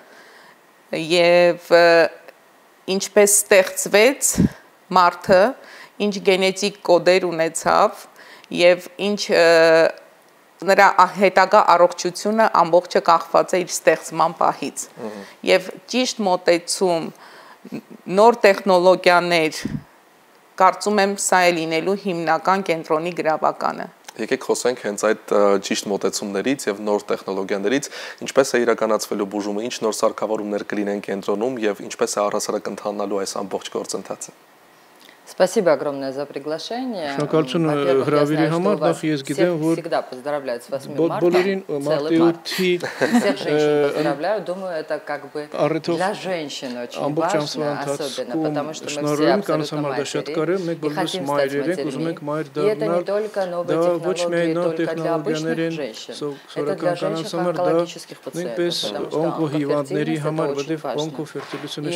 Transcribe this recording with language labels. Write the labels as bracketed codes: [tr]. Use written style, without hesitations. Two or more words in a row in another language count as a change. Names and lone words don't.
[hy] եւ ինչպես ստեղծվեց մարդը, ինչ գենետիկ կոդեր ունեցավ եւ ինչ նրա հետագա առողջությունը ամբողջը կախված է իր ստեղծման պահից եւ ճիշտ մոտեցում, նոր տեխնոլոգիաներ կարծում եմ սա է լինելու հիմնական կենտրոնի գրավականը։ Եկեք խոսենք հենց այդ ճիշտ մոտեցումներից եւ նոր տեխնոլոգիաներից, ինչպես է իրականացվելու բուժումը, ինչ նոր սարքավորումներ կլինեն կենտրոնում եւ ինչպես է առհասարակ ընթանալու այս ամբողջ գործընթացը։ [ru] Спасибо огромное за приглашение. [hy] Շնորհակալություն հրավիրի համար, նախ ես գիտեմ, որ [ru] всегда поздравляют с 8 [hy] բոլորին մարտի 8-ի [ru] всех женщин поздравляю, думаю, это как бы для женщин очень важно, особенно, потому что мы все абсолютно матери и хотим стать матерями. И это не только новые технологии, только для обычных женщин, это для женщин онкологических пациентов, потому что онкофертильность важна.